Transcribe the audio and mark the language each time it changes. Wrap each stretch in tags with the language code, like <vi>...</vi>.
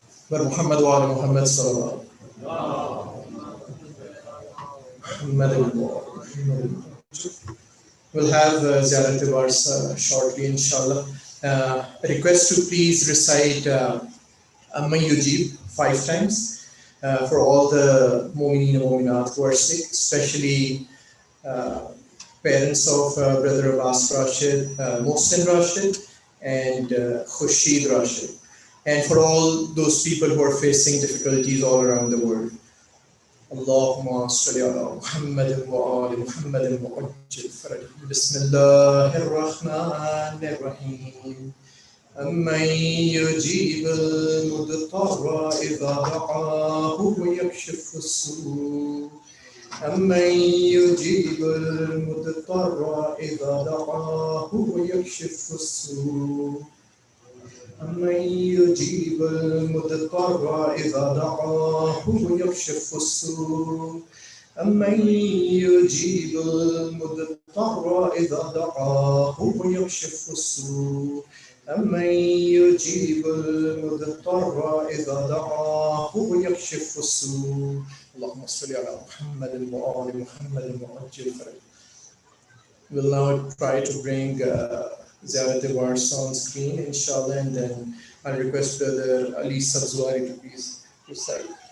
<ar>محمد وعلى محمد صلى الله عليه وسلم.</ar> <en>We'll have Ziyarat Wars shortly, inshallah. A request to please recite Amma Yujib 5 times for all the Mu'mineen and Mu'minat who are sick, especially parents of Brother Abbas Rashid, Mohsin Rashid, and Khurshid Rashid, and for all those people who are facing difficulties all around the world.</en> <ar>اللهم صل على محمد وآل محمد وعجل فرجهم. بسم الله الرحمن الرحيم. أمن يجيب المضطر إذا دعاه ويكشف السوء. أمن يجيب المضطر إذا دعاه ويكشف السوء. أمن يجيب المضطر إذا دعاه ويكشف السوء. أمن يجيب المضطر إذا دعاه ويكشف السوء. أمن يجيب المضطر إذا دعاه ويكشف السوء. اللهم صل على محمد وآل محمد وعجل فرجهم.</ar> <en>We'll now try to bring Ziyarat Wars on screen, inshallah, and then I'll request Brother Ali Sabzuari to please recite.</en>